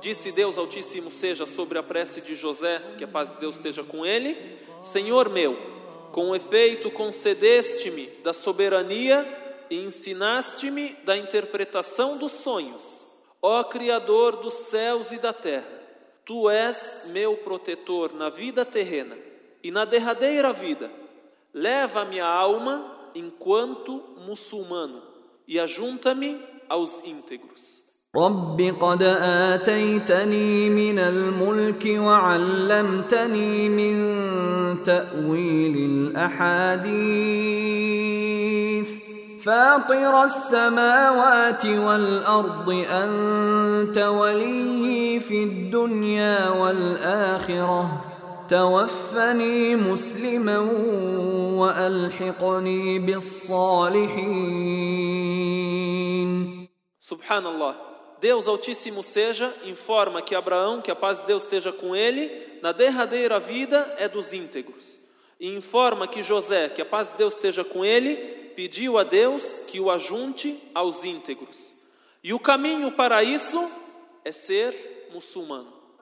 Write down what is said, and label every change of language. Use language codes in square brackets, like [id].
[pt] Disse Deus Altíssimo seja sobre a prece de José, que a paz de Deus esteja com ele: Senhor meu, com efeito concedeste-me da soberania e ensinaste-me da interpretação dos sonhos. Ó Criador dos céus e da terra, Tu és meu protetor na vida terrena e na derradeira vida. Leva-me a alma enquanto muçulmano e ajunta-me aos íntegros. [ar] رب قد آتيتني من الملك وعلمتني من تأويل الأحاديث فاطر السماوات والأرض أنت ولي في الدنيا والآخرة توفني مسلما وألحقني بالصالحين. سبحان الله. [pt] Deus Altíssimo seja, informa que Abraão, que a paz de Deus esteja com ele, na derradeira vida é dos íntegros. E informa que José, que a paz de Deus esteja com ele, pediu a Deus que o ajunte aos íntegros. E o caminho para isso é ser muçulmano.